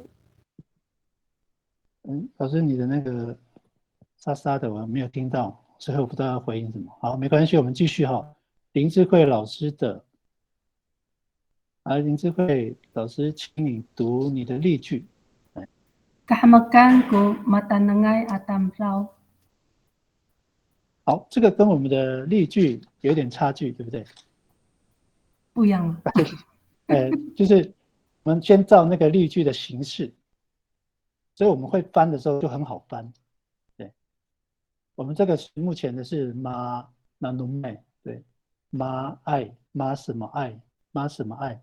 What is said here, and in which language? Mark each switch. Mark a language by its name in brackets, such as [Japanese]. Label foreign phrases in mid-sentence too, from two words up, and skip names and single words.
[Chinese] 老师你的那个沙沙的我没有听到，所以我不知道要回应什么。好，没关系，我们继续哈。林智慧老师的。林智慧老师，请你读你的例句。 [Amis] Kahamakan ko matanangay atamraw。 [Chinese] 好，这个跟我们的例句有点差距，对不对？不一样了。就是我们先照那个例句的形式，所以我们会翻的时候就很好翻。对，我们这个目前的是妈那努麦，对，妈爱妈什么爱妈什么爱。